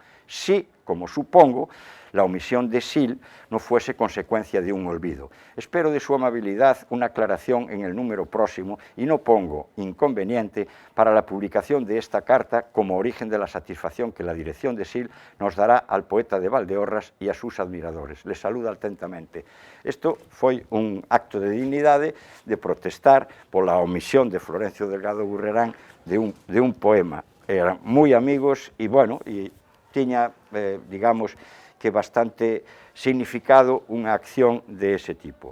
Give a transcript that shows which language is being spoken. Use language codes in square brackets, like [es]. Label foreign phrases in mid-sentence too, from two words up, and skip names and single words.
[es] Si, como supongo, la omisión de SIL no fuese consecuencia de un olvido. Espero de su amabilidad una aclaración en el número próximo y no pongo inconveniente para la publicación de esta carta como origen de la satisfacción que la dirección de SIL nos dará al poeta de Valdeorras y a sus admiradores. Les saluda atentamente. [gl] Isto foi un acto de dignidade de protestar pola omisión de Florencio Delgado Gurriarán de un poema. Eran moi amigos e, bueno, e tiña, digamos, que bastante significado unha acción de ese tipo.